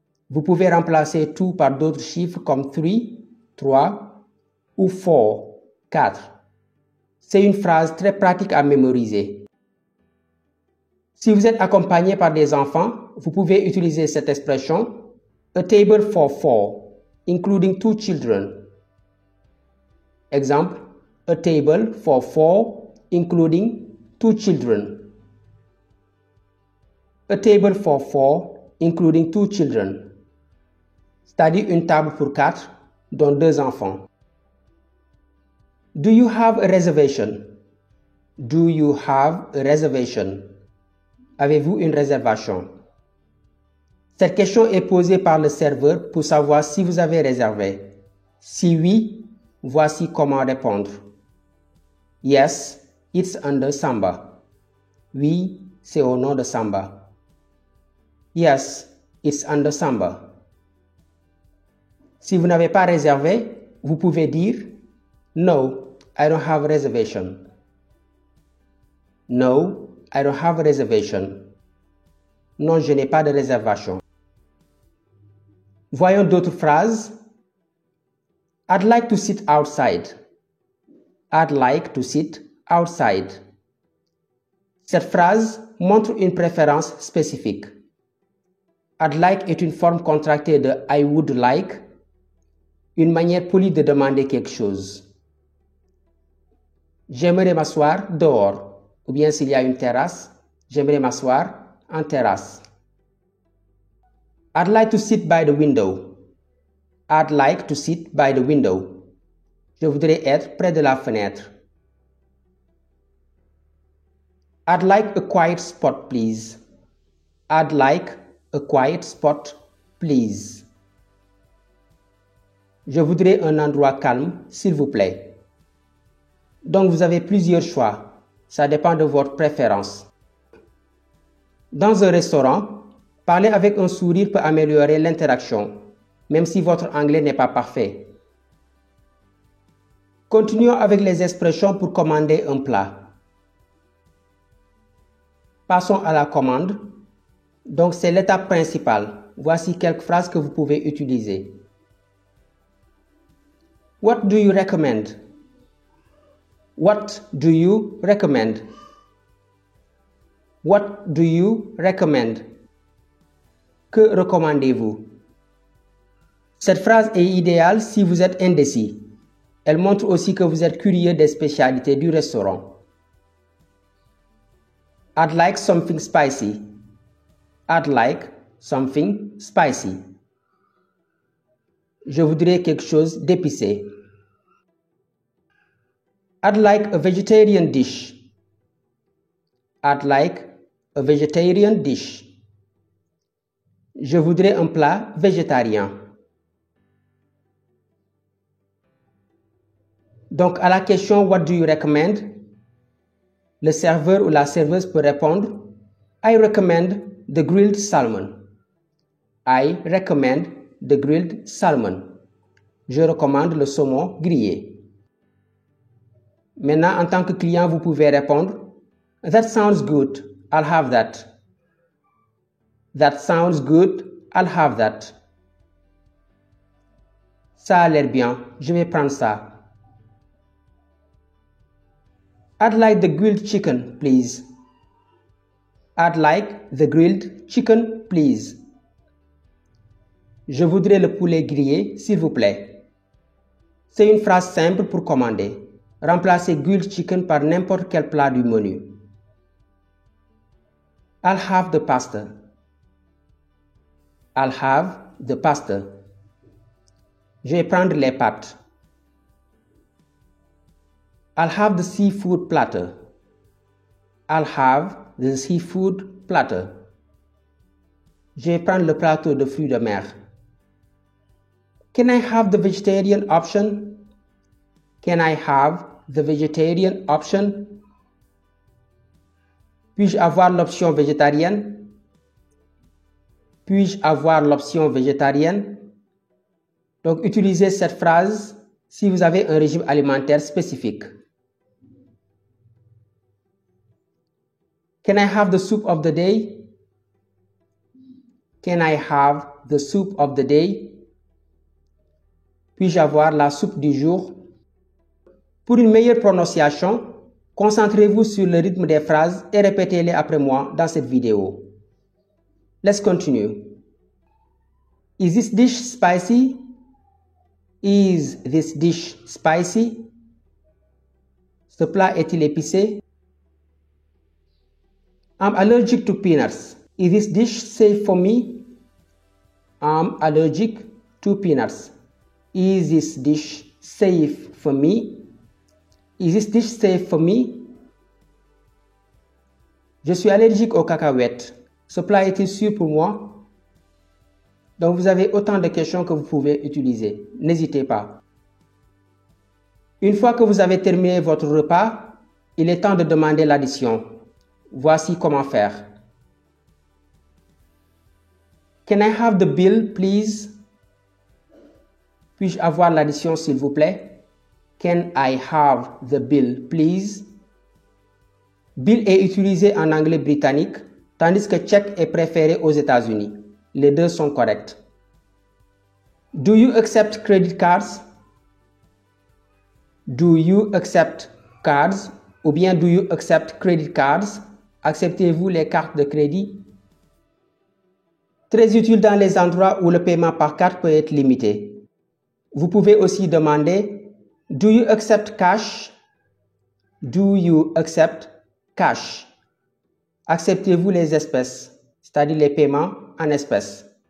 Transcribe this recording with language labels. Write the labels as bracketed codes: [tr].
[fr] Vous pouvez remplacer two par d'autres chiffres comme 3, ou 4. C'est une phrase très pratique à mémoriser. Si vous êtes accompagné par des enfants, vous pouvez utiliser cette expression [en] a table for 4, including 2 children. [fr] Exemple, [en] a table for 4, including 2 children. A table for 4, including 2 children. [fr] C'est-à-dire une table pour 4, dont 2 enfants. [en] Do you have a reservation? Do you have a reservation? [fr] Avez-vous une réservation? Cette question est posée par le serveur pour savoir si vous avez réservé. Si oui, voici comment répondre. [en] Yes, it's under Samba. [fr] Oui, c'est au nom de Samba. [en] Yes, it's under Samba. [fr] Si vous n'avez pas réservé, vous pouvez dire [en] No, I don't have a reservation. No, I don't have a reservation. [fr] Non, je n'ai pas de réservation. Voyons d'autres phrases. [en] I'd like to sit outside. I'd like to sit outside. [fr] Cette phrase montre une préférence spécifique. I'd like est une forme contractée de I would like, une manière polie de demander quelque chose. J'aimerais m'asseoir dehors, ou bien s'il y a une terrasse, j'aimerais m'asseoir en terrasse. [en] I'd like to sit by the window. I'd like to sit by the window. [fr] Je voudrais être près de la fenêtre. [en] I'd like a quiet spot, please. I'd like a quiet spot, please. [fr] Je voudrais un endroit calme, s'il vous plaît. Donc vous avez plusieurs choix. Ça dépend de votre préférence. Dans un restaurant, parler avec un sourire peut améliorer l'interaction, même si votre anglais n'est pas parfait. Continuons avec les expressions pour commander un plat. Passons à la commande. Donc c'est l'étape principale. Voici quelques phrases que vous pouvez utiliser. [en] What do you recommend? What do you recommend? What do you recommend? [fr] Que recommandez-vous? Cette phrase est idéale si vous êtes indécis. Elle montre aussi que vous êtes curieux des spécialités du restaurant. [en] I'd like something spicy. I'd like something spicy. [fr] Je voudrais quelque chose d'épicé. [en] I'd like a vegetarian dish. I'd like a vegetarian dish. [fr] Je voudrais un plat végétarien. Donc, à la question [en] What do you recommend? [fr] Le serveur ou la serveuse peut répondre [en] I recommend the grilled salmon. I recommend the grilled salmon. [fr] Je recommande le saumon grillé. Maintenant, en tant que client, vous pouvez répondre [en] That sounds good. I'll have that. That sounds good. I'll have that. [fr] Ça a l'air bien, je vais prendre ça. [en] I'd like the grilled chicken, please. I'd like the grilled chicken, please. [fr] Je voudrais le poulet grillé, s'il vous plaît. C'est une phrase simple pour commander. Remplacez grilled chicken par n'importe quel plat du menu. [en] I'll have the pasta. I'll have the pasta. [fr] Je vais prendre les pâtes. [en] I'll have the seafood platter. I'll have the seafood platter. [fr] Je vais prendre le plateau de fruits de mer. Can I have the vegetarian option? Can I have the vegetarian option? Puis-je avoir l'option végétarienne? Puis-je avoir l'option végétarienne? Donc, utilisez cette phrase si vous avez un régime alimentaire spécifique. [en] Can I have the soup of the day? Can I have the soup of the day? [fr] Puis-je avoir la soupe du jour? Pour une meilleure prononciation, concentrez-vous sur le rythme des phrases et répétez-les après moi dans cette vidéo. Let's continue. [en] Is this dish spicy? Is this dish spicy? [fr] Ce plat est-il épicé? [en] I'm allergic to peanuts. Is this dish safe for me? I'm allergic to peanuts. Is this dish safe for me? Is this dish safe for me? [fr] Je suis allergique aux cacahuètes. Ce plat est-il sûr pour moi? Donc vous avez autant de questions que vous pouvez utiliser. N'hésitez pas. Une fois que vous avez terminé votre repas, il est temps de demander l'addition. Voici comment faire. [en] Can I have the bill, please? [fr] Puis-je avoir l'addition, s'il vous plaît? [en] Can I have the bill, please? [fr] Bill est utilisé en anglais britannique, tandis que check est préféré aux États-Unis. Les deux sont corrects. [en] Do you accept credit cards? Do you accept cards? [fr] Ou bien [en] do you accept credit cards? [fr] Acceptez-vous les cartes de crédit? Très utile dans les endroits où le paiement par carte peut être limité. Vous pouvez aussi demander [en] Do you accept cash? Do you accept cash? [fr] Acceptez-vous les espèces, c'est-à-dire les paiements en espèces?